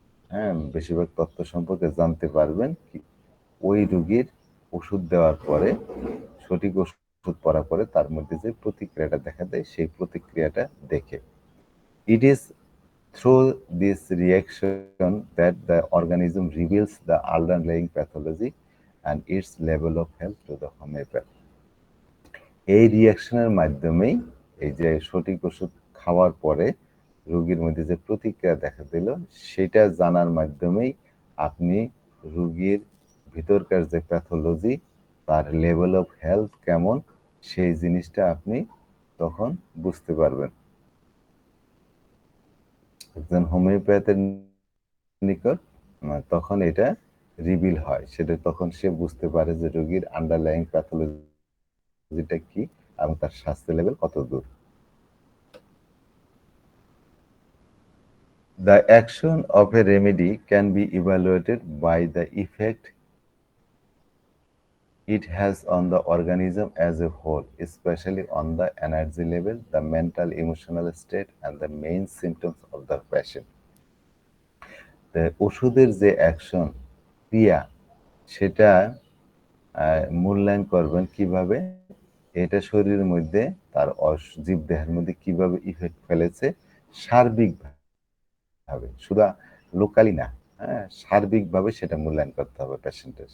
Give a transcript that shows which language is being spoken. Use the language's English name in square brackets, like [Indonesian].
[Bangla] হ্যাঁ, বেশিরভাগ তথ্য সম্পর্কে জানতে পারবেন ওই রোগীর ওষুধ দেওয়ার পরে, সঠিক ওষুধ পড়ার পরে তার মধ্যে যে প্রতিক্রিয়াটা দেখা দেয় সেই প্রতিক্রিয়াটা দেখে। [English] It is through this reaction that the organism reveals the underlying pathology and its level of health to the homeopath. [Bangla] এই রিয়াকশনের মাধ্যমেই এই যে সঠিক ওষুধ খাওয়ার পরে রোগীর মধ্যে যে প্রতিক্রিয়া দেখা দিল সেটা জানার মাধ্যমেই আপনি রোগীর ভিতরকার যে প্যাথোলজি তার লেভেল অফ হেলথ কেমন সেই জিনিসটা আপনি তখন বুঝতে পারবেন। একজন হোমিওপ্যাথের নিকট তখন এটা রিভিল হয়, সেটা তখন সে বুঝতে পারে যে রোগীর আন্ডারলাইং প্যাথোলজিটা কি এবং তার স্বাস্থ্য লেভেল কত দূর। [English] The action of a remedy can be evaluated by the effect it has on the organism as a whole, especially on the energy level, the mental emotional state, and the main symptoms of the patient. [Bangla] তো ওষুধের যে action ক্রিয়া সেটা মূল্যায়ন করবেন কিভাবে, এটা শরীরের মধ্যে তার জীবদেহের মধ্যে কিভাবে ইফেক্ট ফেলেছে সার্বিকভাবে, শুধু লোকালি না, হ্যাঁ, সার্বিকভাবে সেটা মূল্যায়ন করতে হবে পেশেন্টের।